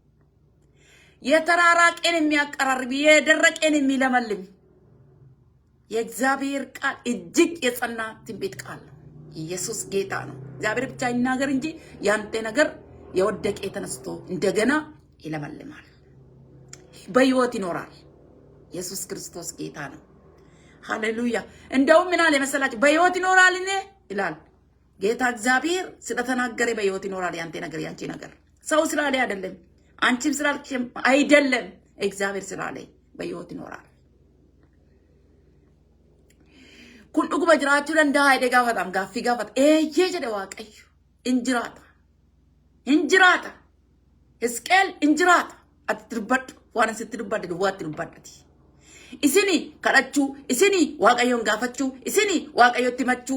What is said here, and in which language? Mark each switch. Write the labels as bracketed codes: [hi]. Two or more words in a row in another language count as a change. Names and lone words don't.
[am] የተራራቀን የሚያቀራርብ የደረቀን የሚለመልም የእግዚአብሔር ቃል እጅግ የጸና ትንቢት ቃል ነው። ኢየሱስ ጌታ ነው። እግዚአብሔር ብቻ ይናገር እንጂ ያንተ ነገር የወደቀ ተነስቶ እንደገና ይለመልማል፣ በሕይወት ይኖራል። ኢየሱስ ክርስቶስ ጌታ ነው። ሃሌሉያ። እንደውም ምን አለ መሰላችሁ? በሕይወት ይኖራል ይላል ጌታ እግዚአብሔር ስለተናገረ በሕይወት ይኖራል። ያንተ ነገር ያንቺ ነገር ሰው ስላለ አይደለም፣ አንቺም ስላልክም አይደለም፣ እግዚአብሔር ስላለ በሕይወት ይኖራል። [om] kun dhuguma jiraachuu danda'a jedhee gaafataam gaaffii gaafata eeyyee jedhe waaqayyo injiraata Hisqeel injiraata ati dubbadhu waan asitti dubbadde duwwaatti dubbadhati isini kadhachuu isini waaqayyoon gaafachuu isini waaqayyotti himachuu